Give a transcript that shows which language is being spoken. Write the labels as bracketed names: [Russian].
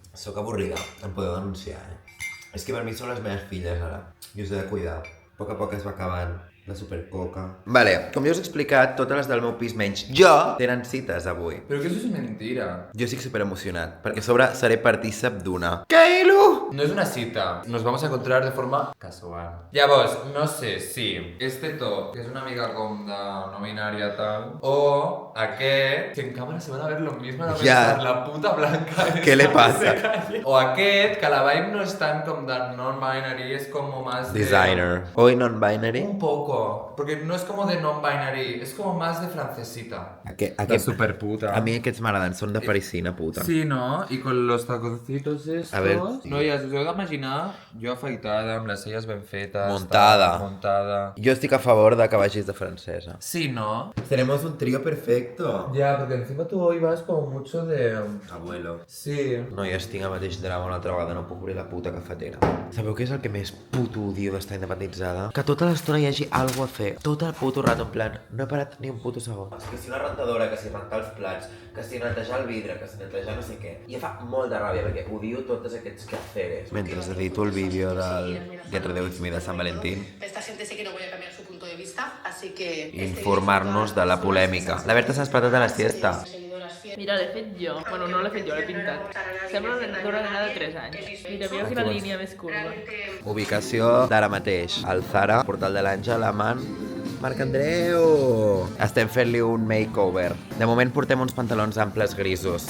[Catalan] Sóc avorrida, em podeu denunciar, És que per mi són les meves filles ara. I us he de cuidar. A poc es va acabant la supercoca. Vale, com ja us he explicat, totes les del meu pis menys jo tenen cites avui. [Spanish] Pero que eso es mentira. [Catalan] Jo estic superemocionat, perquè a sobre seré partícip d'una. Què, Ilu? [Spanish] No es una cita. Nos vamos a encontrar de forma casual. Ya vos, no sé si este top, que es una amiga com de no binaria tal, [Catalan] o aquest, [Spanish] que en cámara se van a ver lo mismo, no Ya. la puta blanca. ¿Qué le pasa? [Catalan] O aquest, [Spanish] que la vibe no es tan com de non-binary, es como más de... Designer. Hoy non-binary. Un poco, porque no es como de non-binary, es como más de francesita. [Catalan] Aquest superputa. A mi aquests m'agraden, són de parisina puta. [Spanish] Sí, ¿no? Y con los taconcitos estos... A ver. [Catalan] No, ja us heu d'imaginar jo afaitada, amb les celles ben fetes... [Spanish] Montada. Montada. [Catalan] Jo estic a favor de que vagis de francesa. [Spanish] Sí, ¿no? Tenemos un trío perfecto. Ya, porque encima tú hoy vas como mucho de... Abuelo. Sí. [Catalan] No, jo estic al mateix drama una altra vegada, no puc obrir la puta cafetera. Sabeu què és el que més puto odio d'estar independitzada? Que tota l'estona hi hagi alguna a fer. Tot el puto rato, en plan, no he parat ni un puto segon. Que si una rentadora, que si rentar els plats, que si netejar el vidre, que si netejar no sé què. I em fa molta ràbia, perquè odio tots aquests quehaceres. Mentre edito el vídeo del Get Ready With Me de Sant Valentín, [Spanish] Esta gente sé que no voy a cambiar su punto de vista, así que... [Catalan] informar-nos de la polèmica. La Berta s'ha despertat a la siesta. Mira, l'he fet jo. Bueno, no l'he fet jo, l'he pintat. Sembla una nena de 3 anys. Mira, mira quina línia més curva. Ubicació d'ara mateix. Al Zara, Portal de l'Àngel, amant Marc Andreu. Estem fent-li un makeover. De moment portem uns pantalons amples grisos.